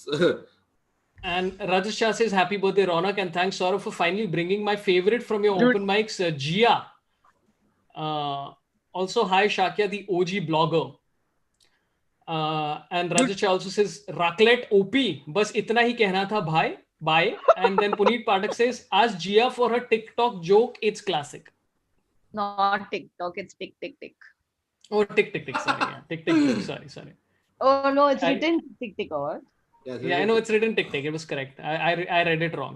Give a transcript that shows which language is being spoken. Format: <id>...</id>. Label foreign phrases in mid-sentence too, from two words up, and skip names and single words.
<en>And Rajesh Shah says, "Happy birthday, Raunaq, and thanks, Sorabh, for finally bringing my favorite from your open mics, Jeeya." Also, hi, Shakya, the OG blogger. And Rajesh also says, "Raclette OP,</en> <hi>बस इतना ही कहना था,</hi> <en>bhai." Bye. And then Puneet Pathak says, "Ask Jeeya for her TikTok joke. It's classic." Not TikTok, it's tick tick tick. Oh, tick tick tick. Sorry, yeah. Tick tick joke. Sorry. Oh no, it's written tick tick or? Yeah, I know it's written tick tick. It was correct. I read it wrong.</en>